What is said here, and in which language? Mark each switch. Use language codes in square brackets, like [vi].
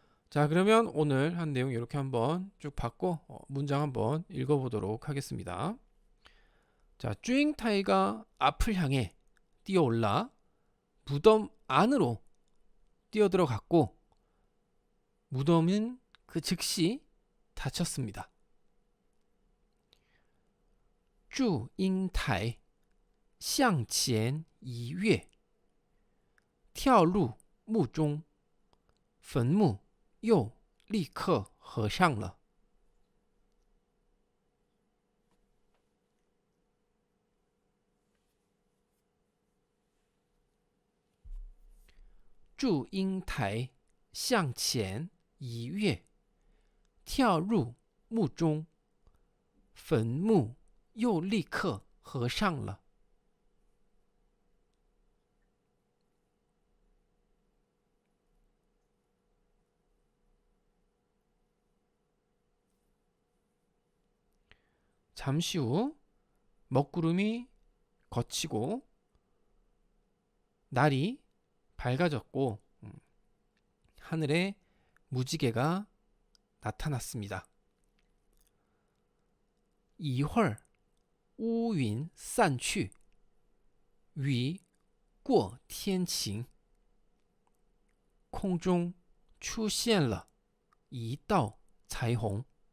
[ko] 자 그러면 오늘 한 내용 이렇게 한번 쭉 봤고 문장 한번 읽어보도록 하겠습니다. 자 쭈잉타이가 앞을 향해 뛰어올라 무덤 안으로 뛰어들어갔고 무덤은 그 즉시 닫혔습니다. [zh] 쭈잉타이 向前一跃跳入墓中坟墓又立刻合上了。祝英台向前一跃，跳入墓中，坟墓又立刻合上了。 [ko] 잠시 후 먹구름이 걷히고 날이 밝아졌고 하늘에 무지개가 나타났습니다. [zh] 一会儿乌云散去，雨过天晴，空中出现了一道彩虹。